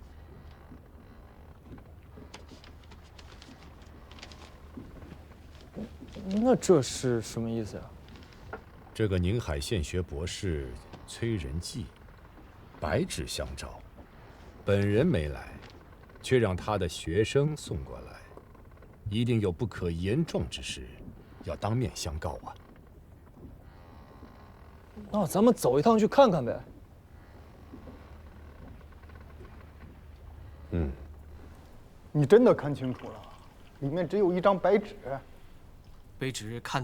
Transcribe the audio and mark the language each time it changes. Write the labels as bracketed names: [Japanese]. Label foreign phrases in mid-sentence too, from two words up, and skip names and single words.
[Chinese] 那這是什麼意思呀？這個寧海縣學博士崔仁濟，白紙相召，本人沒來，卻讓他的學生送過來，一定有不可言狀之事，要當面相告啊。那咱們走一趟去看看唄。你真的看清楚了，裡面只有一張白紙。